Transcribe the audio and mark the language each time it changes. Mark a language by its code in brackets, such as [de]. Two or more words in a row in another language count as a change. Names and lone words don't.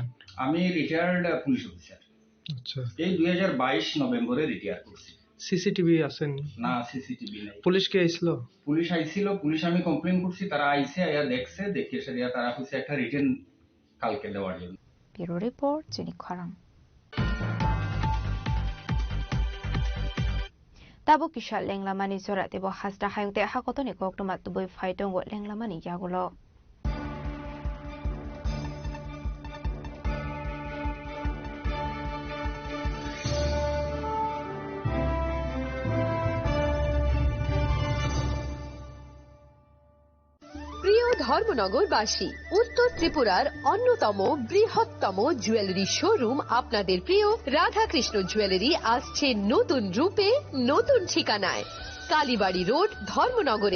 [bn] আমি [en] retired police officer. [bn] আচ্ছা। এই 2022 নভেম্বরে রিটায়ার করছি। সিসিটিভি আছেন? না, সিসিটিভি নাই। পুলিশ কে আইছিল? পুলিশ আইছিল, পুলিশ আমি কমপ্লেন করছি, তারা আইছে, আইয়া দেখছে, দেখে সারিয়া তারা কইছে একটা রিটেন কালকে দেওয়ার জন্য। [en] bureau report, [trp] jini khorang. Tabo kisha lenglamani zora tebo hasda hayungte hakotoni koktomat tuboi faitongo lenglamani yagulo. [bn] প্রিয় ধর্মনগরবাসী, উত্তর ত্রিপুরার অন্যতম বৃহত্তম জুয়েলারি শোরুম আপনাদের প্রিয় রাধাকৃষ্ণ জুয়েলারি আসছে নতুন রূপে, নতুন ঠিকানায়, কালীবাড়ি রোড, ধর্মনগরে।